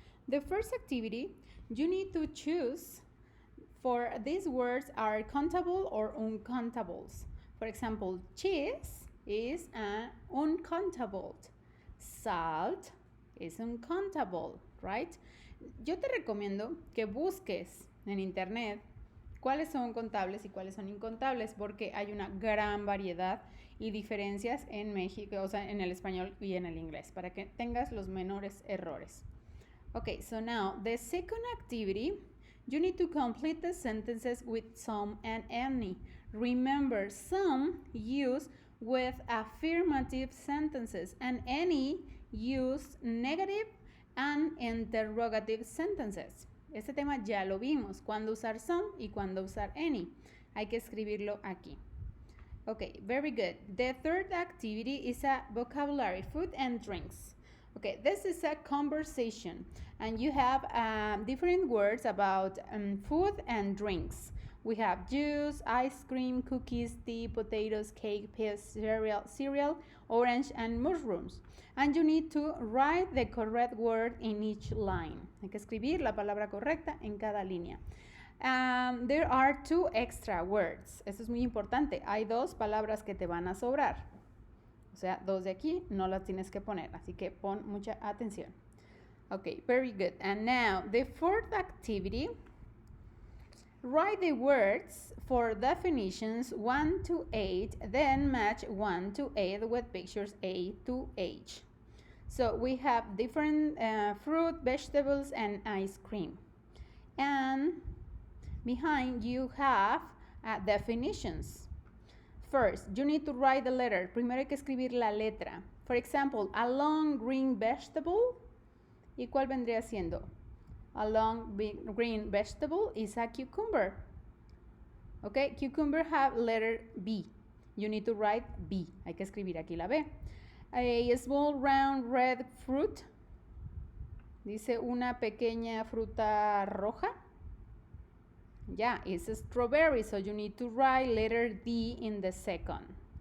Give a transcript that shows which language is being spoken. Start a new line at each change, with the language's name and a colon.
English: The first activity, you need to choose for these words are countable or uncountables. For example, cheese is uncountable. Salt is uncountable, right?
Spanish: Yo te recomiendo que busques en internet cuáles son contables y cuáles son incontables, porque hay una gran variedad y diferencias en México, o sea, en el español y en el inglés, para que tengas los menores errores.
English: Okay, so now the second activity, you need to complete the sentences with some and any. Remember, some use with affirmative sentences and any use negative and interrogative sentences.
Spanish: Este tema ya lo vimos, cuándo usar some y cuándo usar any. Hay que escribirlo aquí.
English: Okay, very good. The third activity is a vocabulary, food and drinks. Okay, this is a conversation and you have different words about food and drinks. We have juice, ice cream, cookies, tea, potatoes, cake, peas, cereal, orange, and mushrooms. And you need to write the correct word in each line.
Spanish: Hay que escribir la palabra correcta en cada línea.
English: There are 2 extra words.
Spanish: Eso es muy importante. Hay 2 palabras que te van a sobrar. O sea, 2 de aquí no las tienes que poner. Así que pon mucha atención.
English: Okay, very good. And now, the fourth activity. Write the words for definitions 1 to 8, then match 1 to 8 with pictures A to H. So we have different fruit, vegetables, and ice cream. And behind you have definitions. First, you need to write the letter.
Spanish: Primero hay que escribir la letra.
English: For example, a long green vegetable.
Spanish: ¿Y cuál vendría siendo?
English: A long green vegetable is a cucumber. Okay, cucumber have letter B. You need to write B.
Spanish: Hay que escribir aquí la B.
English: A small round red fruit.
Spanish: Dice una pequeña fruta roja.
English: Yeah, it's a strawberry, so you need to write letter D in the second.